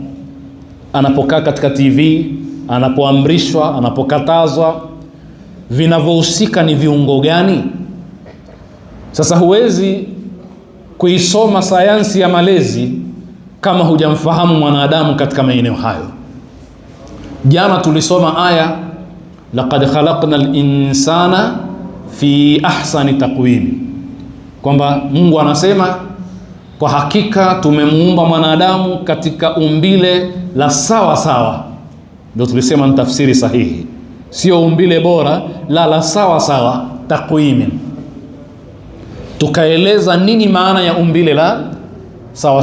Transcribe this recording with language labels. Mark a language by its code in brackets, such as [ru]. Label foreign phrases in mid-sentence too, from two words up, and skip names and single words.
[sw] Anapokaa katika TV, anapoamrishwa, anapokatazwa, vinavyohusika ni viungo gani? Sasa huwezi kuisoma sayansi ya malezi kama hujamfahamu mwanadamu katika maeneo hayo. Jana tulisoma aya [ar] لقد خلقنا الإنسان في أحسن تقويم, [sw] kwamba Mungu anasema kwa hakika tumemuumba mwanadamu katika umbile la sawa sawa. Ndio tulisema ni tafsiri sahihi, sio umbile bora, la sawa sawa, taqwim. Tukaeleza nini maana ya umbile la sawa sawa.